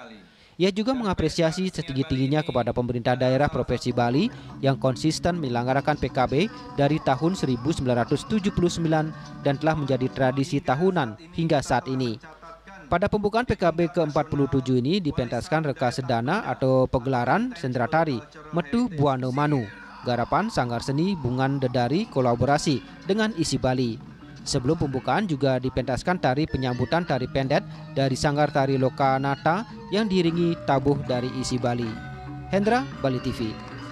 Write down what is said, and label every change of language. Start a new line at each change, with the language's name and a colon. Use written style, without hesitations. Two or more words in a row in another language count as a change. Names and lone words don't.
Indonesian: Ia juga mengapresiasi setinggi-tingginya kepada pemerintah daerah Provinsi Bali yang konsisten menyelenggarakan PKB dari tahun 1979 dan telah menjadi tradisi tahunan hingga saat ini. Pada pembukaan PKB ke-47 ini dipentaskan Reka Sedana atau pegelaran sendratari Metu Buano Manu, garapan Sanggar Seni Bungan Dedari kolaborasi dengan Isi Bali. Sebelum pembukaan juga dipentaskan tari penyambutan tari pendet dari Sanggar Tari Lokanata yang diiringi tabuh dari Isi Bali. Hendra, Bali TV.